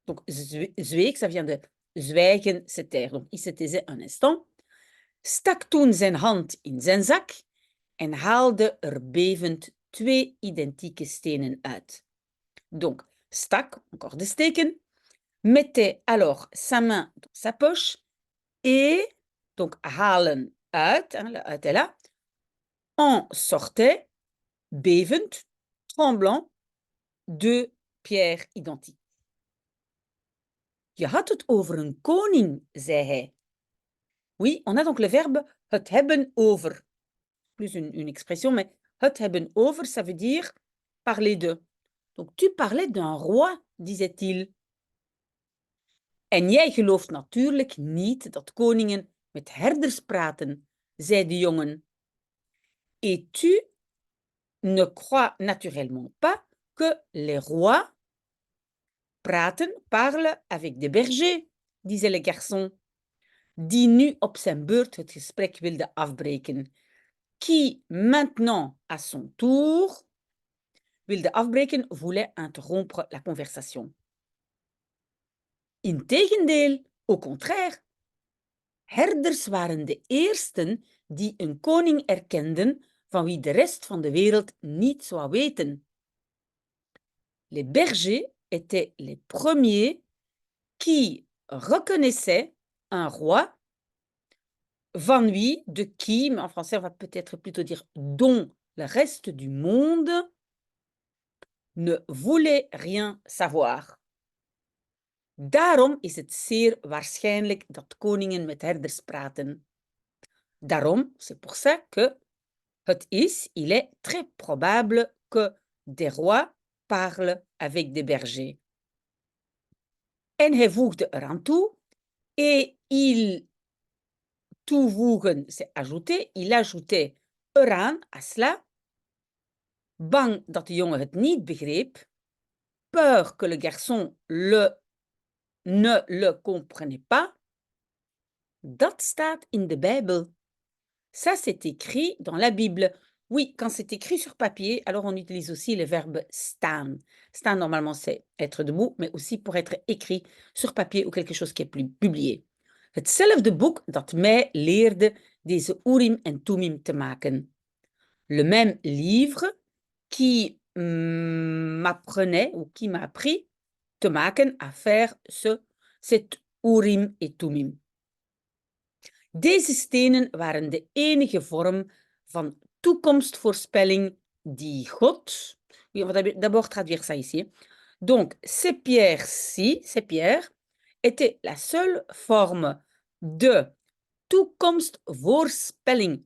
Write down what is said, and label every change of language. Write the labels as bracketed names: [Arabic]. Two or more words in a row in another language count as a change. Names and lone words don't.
[French] Donc, zweeg, ça vient de zwijgen, se taire. Donc, il se taisait un instant, [Dutch] stak toen zijn hand in zijn zak en haalde er bevend 2 identieke stenen uit. [French] Donc, stak, encore de steken, mettait alors sa main dans sa poche et, donc [Dutch] halen uit, [French] hein, le uit est là, en sortait, bevend, tremblant, 2 pierres identiques. [Dutch] Je had het over een koning, zei hij. [French] Oui, on a donc le verbe [Dutch] het hebben over. [French] Plus une expression, mais [Dutch] het hebben over, [French] ça veut dire parler de. Donc, tu parlais d'un roi, disait-il. [Dutch] En jij gelooft natuurlijk niet dat koningen met herders praten, zei de jongen. [French] Et tu ne crois naturellement pas que les rois parlent avec des bergers, disait le garçon, [Dutch] die nu op zijn beurt het gesprek wilde afbreken. [French] Qui maintenant, à son tour, [Dutch] wilde afbreken, [French] voulait interrompre la conversation. [Dutch] Integendeel, [French] au contraire. [Dutch] Herders waren de eersten die een koning erkenden van wie de rest van de wereld niet zou weten. [French] Les bergers étaient les premiers qui reconnaissaient un roi [Dutch] van wie, [French] de qui, mais en français on va peut-être plutôt dire dont le reste du monde ne voulait rien savoir. [Dutch] Daarom is het zeer waarschijnlijk dat koningen met herders praten. Daarom, [French] c'est pour ça que [Dutch] het is, [French] il est très probable que des rois parlent avec des bergers. [Dutch] En hij voegde eraan toe, [French] et il toevoegen, c'est ajouter, il ajoutait eraan, à cela, [Dutch] bang dat de jongen het niet begreep, [French] peur que le garçon ne le comprenait pas. [Dutch] Dat staat in de Bijbel. [French] Ça, c'est écrit dans la Bible. Oui, quand c'est écrit sur papier, alors on utilise aussi le verbe staan. [Dutch] Staan, [French] normalement, c'est être debout, mais aussi pour être écrit sur papier ou quelque chose qui est plus publié. [Dutch] Hetzelfde boek dat mij leerde deze Urim en Tumim te maken. [French] Le même livre qui m'apprenait ou qui m'a appris [Dutch] te maken [French] à faire cet Urim et Tumim. [Dutch] Deze stenen waren de enige vorm van toekomstvoorspelling die God... [French] Oui, on va d'abord traduire ça ici. Donc, ces pierres-ci, ces pierres, étaient la seule forme de toekomstvoorspelling.